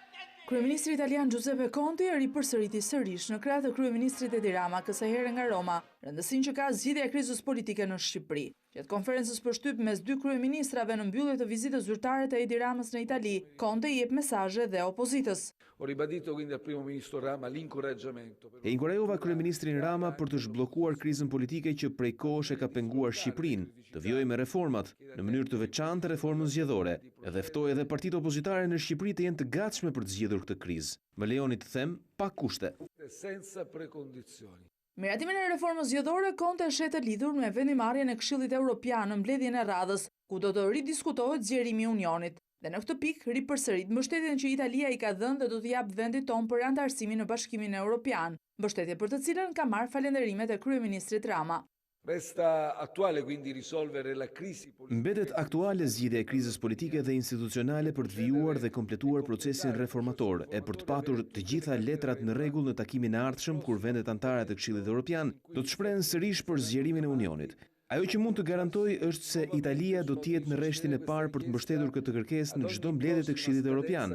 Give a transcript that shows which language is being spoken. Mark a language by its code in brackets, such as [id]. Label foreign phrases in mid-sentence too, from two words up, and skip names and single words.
[sq] Kryeministri italian Giuseppe Conte ripërsëriti sërish në krah të kryeministrit Edi Rama kësaj here nga Roma rëndësinë që ka zgjidhja e krizës politike në Shqipëri. Gjatë konferencës për shtyp mes dy kryeministrave në mbyllje të vizitës zyrtare të Edi Ramës në Itali, Conte jep mesazhe dhe opozitës. [it] Ho ribadito quindi al primo ministro Rama l'incoraggiamento. [sq] E inkurajova kryeministrin Rama për të zhbllokuar krizën politike që prej kohësh e ka penguar Shqipërinë, të vjojë me reformat, në mënyrë të veçantë reformën zgjedhore, edhe ftoi edhe partitë opozitare në Shqipëri të jenë të gatshme për të zgjidhur këtë krizë. Më lejoni të them pa kushte. [it] Senza precondizioni. [sq] Miratimin e reformës zgjedhore Conte e shet të lidhur me vendimarrjen e Këshillit Evropian në mbledhjen e radhës, ku do të ridiskutohet zgjerimi i Unionit. Dhe në këtë pikë ripërsërit mbështetjen që Italia i ka dhënë dhe do të jap vendit tonë për anëtarësimin në Bashkimin Evropian, mbështetje për të cilën ka marrë falënderimet e kryeministrit Rama. [it] Resta attuale quindi risolvere la crisi politica. [sq] Mbetet aktuale zgjidhja e krizës politike dhe institucionale për të vijuar dhe kompletuar procesin reformator e për të patur të gjitha letrat në rregull në takimin e ardhshëm kur vendet anëtare të Këshillit Evropian do të shprehen sërish për zgjerimin e Unionit. Ajo që mund të garantoj është se Italia do të jetë në rreshtin e parë për të mbështetur këtë kërkesë në çdo mbledhje të Këshillit Evropian.